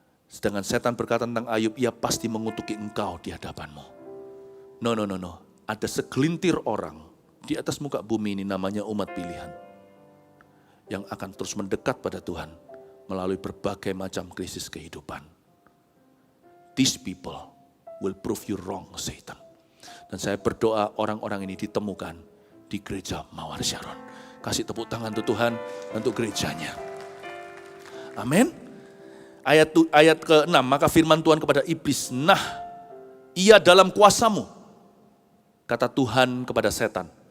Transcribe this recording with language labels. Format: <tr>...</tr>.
<id>Sedangkan setan berkata tentang Ayub, ia pasti mengutuki engkau di hadapan-Mu.</id> <en>No.</en> <id>Ada segelintir orang di atas muka bumi ini namanya umat pilihan. Yang akan terus mendekat pada Tuhan melalui berbagai macam krisis kehidupan.</id> <en>These people will prove you wrong, Satan.</en> <id>Dan saya berdoa orang-orang ini ditemukan di gereja Mawar Sharon. Kasih tepuk tangan untuk Tuhan untuk gerejanya. Amin. Ayat ke-6, maka firman Tuhan kepada iblis, nah, ia dalam kuasamu, kata Tuhan kepada setan.</id>